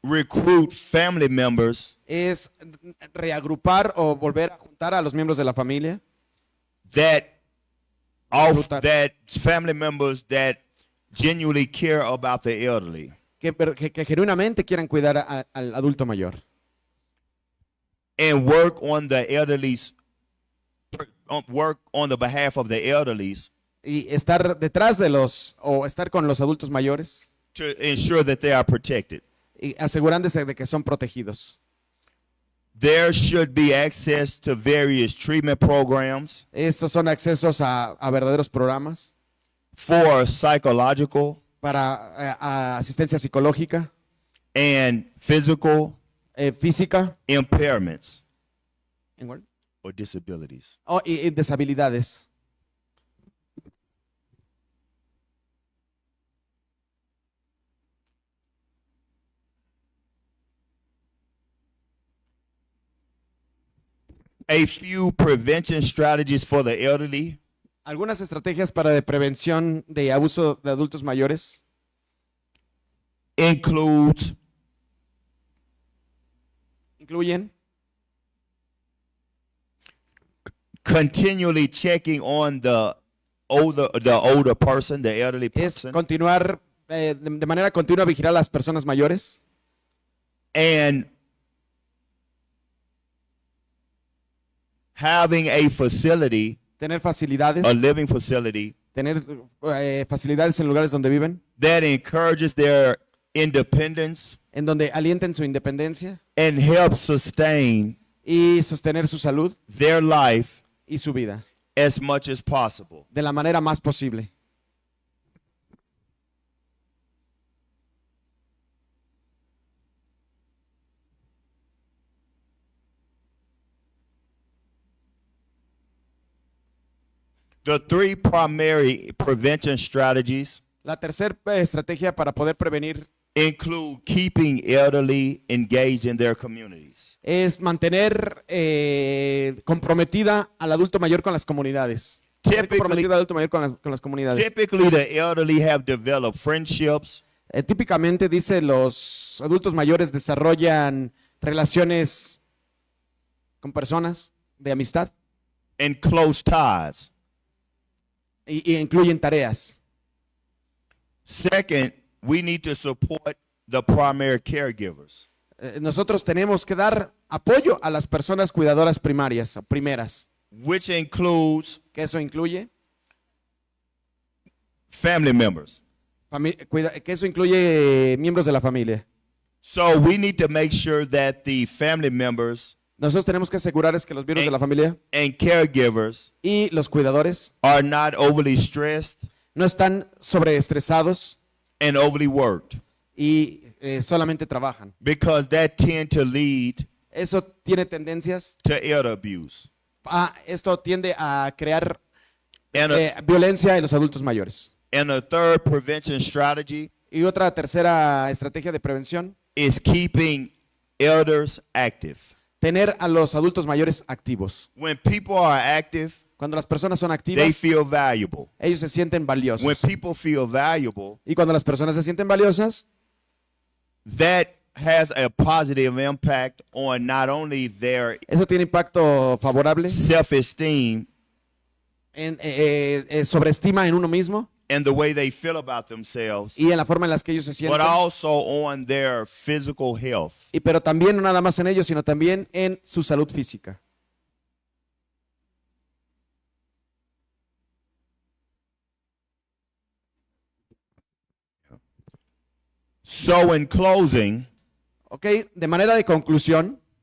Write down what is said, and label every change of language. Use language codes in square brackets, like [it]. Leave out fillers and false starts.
[en] recruit family members [es] es reagrupar o volver a juntar a los miembros de la familia, [en] that [es] Reclutar. [en] that family members that genuinely care about the elderly. [es] que genuinamente quieran cuidar al adulto mayor [en] And work on the elderly's work on the behalf of the elderlies [es] y estar detrás de o estar con los adultos mayores [en] to ensure that they are protected. [es] y asegurándose de que son protegidos. [en] There should be access to various treatment programs [es] Estos son accesos a verdaderos programas [en] for psychological [es] para a asistencia psicológica, [en] and physical [es] física [en] impairments [es] igual, [en] or disabilities. [es] y deshabilidades. [en] A few prevention strategies for the elderly [es] Algunas estrategias para de prevención de abuso de adultos mayores [en] includes [es] incluyen [en] continually checking on the older person, the elderly [es] es [en] person, [es] continuar de manera continua vigilar a las personas mayores [en] and having a facility, [es] tener facilidades, [en] a living facility [es] tener facilidades en lugares donde viven, [en] that encourages their independence [es] en donde alienten su independencia [en] and helps sustain [es] y sostener su salud [en] their life [es] y su vida [en] as much as possible. [es] de la manera más posible. [en] The three primary prevention strategies [es] La tercera estrategia para poder prevenir [en] include keeping elderly engaged in their communities, [es] es mantener comprometida al adulto mayor con las comunidades. Tener [en] Typically- [es] comprometido al adulto mayor con las comunidades. [en] Typically, the elderly have developed friendships [es] Típicamente, dice, los adultos mayores desarrollan relaciones con personas de amistad [en] and close ties. [es] y incluyen tareas. [en] Second, we need to support the primary caregivers. [es] Nosotros tenemos que dar apoyo a las personas cuidadoras primarias, o primeras, [en] Which includes [es] que eso incluye, [en] family members. [es] que eso incluye miembros de la familia. [en] So we need to make sure that the family members [es] Nosotros tenemos que asegurar es que los miembros de la familia [en] and caregivers [es] y los cuidadores [en] are not overly stressed [es] no están sobreestresados [en] and overly worked, [es] y solamente trabajan. [en] because that tend to lead [es] Eso tiene tendencias [en] to elder abuse. [es] esto tiende a crear [en] And a, [es] violencia en los adultos mayores. [en] and a third prevention strategy [es] Y otra tercera estrategia de prevención, [en] is keeping elders active. [es] tener a los adultos mayores activos. [en] When people are active, [es] Cuando las personas son [en] they [es] activas, [en] feel valuable. [es] ellos se sienten [en] When [es] valiosos. [en] people feel valuable, [es] Y cuando las personas se sienten valiosas, [en] that has a positive impact on not only their [es] eso tiene impacto favorable [en] self-esteem [es] en sobreestima en uno mismo [en] and the way they feel about themselves, [es] y en la forma en la que ellos se [en] but [es] sienten. [en] also on their physical health. [es] Pero también no nada más en ellos, sino también en su salud física. [en] So in closing, [es] Ok, de manera de conclusión,